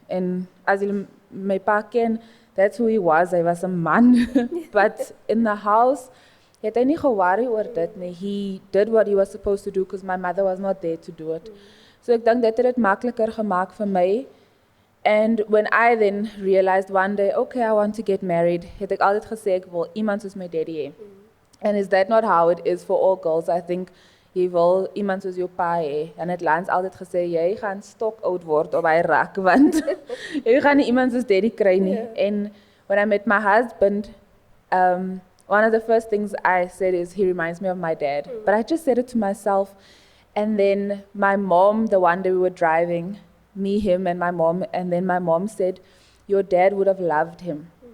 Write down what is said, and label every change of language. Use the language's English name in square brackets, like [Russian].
[Afrikaans] En as jy my pa ken, [English] that's who he was. [Afrikaans] Hy was 'n man. [English] But in the house, [Afrikaans] het hy nie geworry oor dit nie. [English] He did what he was supposed to do because my mother was not there to do it. [Afrikaans] So ek dink dit het dit makliker gemaak vir my. [English] And when I then realized one day, okay, I want to get married, [Afrikaans] het ek altyd gesê ek wil iemand soos my daddy hê. [English] And is that not how it is for all girls? I think [Afrikaans] jy wil iemand soos jou pa hê. En het Lance altyd gesê, jy gaan stok oud word op hy rak, want jy gaan nie iemand soos daddy kry nie. [English] And when I met my husband, one of the first things I said is, he reminds me of my dad. But I just said it to myself. And then my mom, the one day we were driving, me, him, and my mom, and then my mom said, your dad would have loved him.